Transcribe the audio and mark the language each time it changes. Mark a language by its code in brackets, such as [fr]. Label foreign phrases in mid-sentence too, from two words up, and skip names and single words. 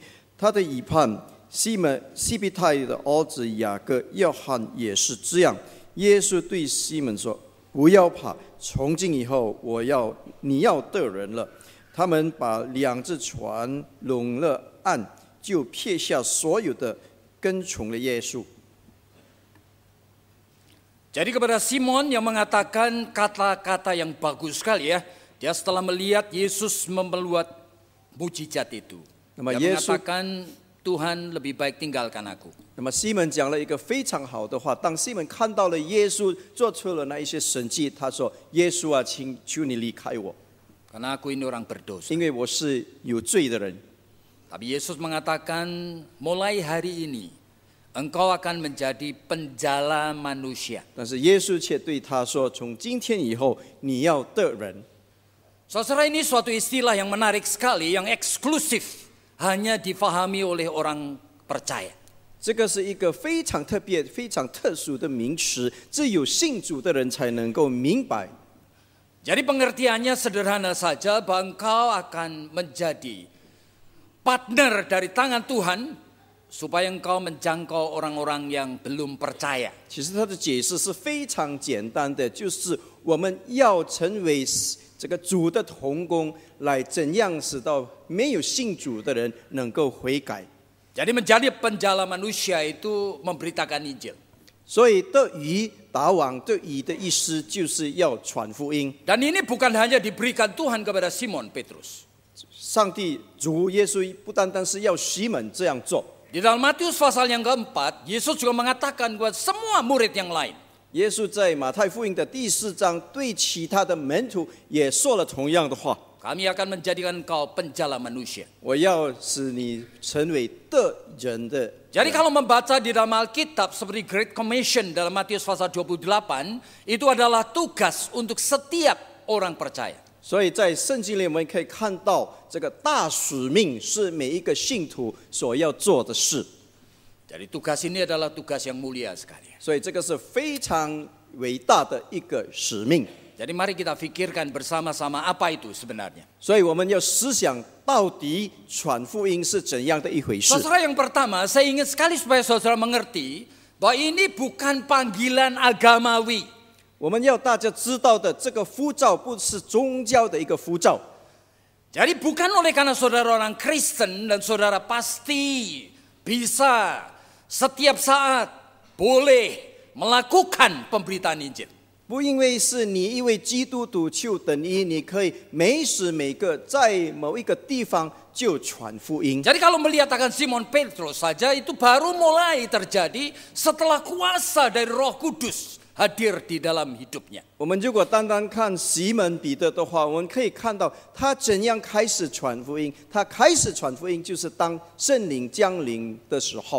[zh] 他的疑判西庇太的儿子雅各、约翰也是这样。耶稣对西门说：“不要怕，从今以后你要得人了。” 他们把2只船拢了岸，就撇下所有的，跟从了耶稣。 [id] Jadi kepada Simon yang mengatakan kata-kata yang bagus sekali ya. Dia setelah melihat Yesus membuat mujizat itu. Dia mengatakan Tuhan lebih baik tinggalkan aku. [zh] 那么西门讲了一个非常好的话，当西门看到了耶稣做出了那一些神迹，他说：“耶稣啊，请求你离开我， [id] Karena aku ini orang berdosa. [zh] 因为我是有罪的人。” [id] Tapi Yesus mengatakan, mulai hari ini engkau akan menjadi penjala manusia. [zh] 但是耶稣却对他说：“从今天以后，你要得人。” [id] Saudara, ini suatu istilah yang menarik sekali, yang eksklusif, hanya difahami oleh orang percaya. [zh] 这个是一个非常特别、非常特殊的名词，只有信主的人才能够明白。 [id] Jadi pengertiannya sederhana saja, bahwa engkau akan menjadi partner dari tangan Tuhan supaya engkau menjangkau orang-orang yang belum percaya. [zh] 其实它的解释是非常简单的，就是我们要成为这个主的同工，来怎样使到没有信主的人能够悔改。 [id] Jadi menjadi penjala manusia itu memberitakan Injil. [zh] 所以得鱼打网，得鱼的意思就是要传福音。 [id] Dan ini bukan hanya diberikan Tuhan kepada Simon Petrus. [zh] 上帝主耶稣不单单是要西门这样做， [id] Di dalam Matius pasal yang keempat, Yesus juga mengatakan buat semua murid yang lain. [zh] 耶稣在马太福音的第4章对其他的门徒也说了同样的话。 [id] Kami akan menjadikan engkau penjala manusia. [zh] 我要使你成为得人的。 [id] Jadi kalau membaca di dalam Alkitab seperti [en] Great Commission [id] dalam Matius pasal 28, itu adalah tugas untuk setiap orang percaya. [zh] 所以在圣经里我们可以看到，这个大使命是每一个信徒所要做的事。 [id] Jadi tugas ini adalah tugas yang mulia sekali. [zh] 所以这个是非常伟大的一个使命。 [id] Jadi mari kita pikirkan bersama-sama apa itu sebenarnya. [zh] 所以我们要思想到底传福音是怎样的一回事。 [id] Saudara, yang pertama, saya ingin sekali supaya saudara mengerti bahwa ini bukan panggilan agamawi. [zh] 我们要大家知道的，这个呼召不是宗教的一个呼召。 [id] Jadi bukan oleh karena saudara orang Kristen dan saudara pasti bisa setiap saat boleh melakukan pemberitaan Injil. [zh] 不因为是你一位基督徒就等于你可以每时每刻在某一个地方就传福音。 [id] Jadi kalau melihat akan Simon Petrus saja itu baru mulai terjadi setelah kuasa dari Roh Kudus hadir di dalam hidupnya. [zh] 我们如果单单看西门彼得的话，我们可以看到他怎样开始传福音。他开始传福音就是当圣灵降临的时候。